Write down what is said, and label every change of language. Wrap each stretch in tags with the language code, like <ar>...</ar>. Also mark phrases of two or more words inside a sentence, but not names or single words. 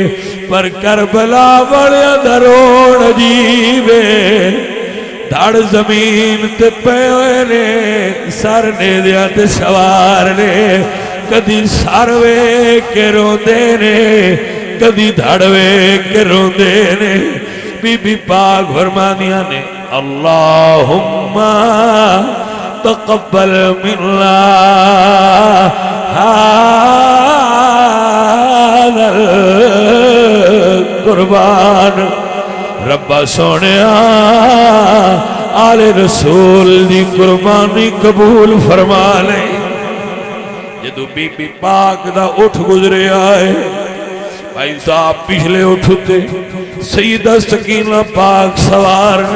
<pa>پر کربلا والیاں دا روڑ عجیب ہے، دھڑ زمین تے پے ہوئے نے، سر نیزیاں تے سوار نے، کدی سر ویکھ کے روندے نے، کدی دھڑ ویکھ کے روندے نے۔ بی بی پاک فرمانیاں نے،</pa> <ar>اللہم تقبل منا هذا القربان،</ar> <pa>ربا سونیا آل رسول دی قربانی قبول فرما لے۔ جدو بی بی پاک دا اٹھ گزرے آئے، بھائی صاحب پچھلے اٹھتے سیدہ سکینہ پاک سوار نے۔</pa>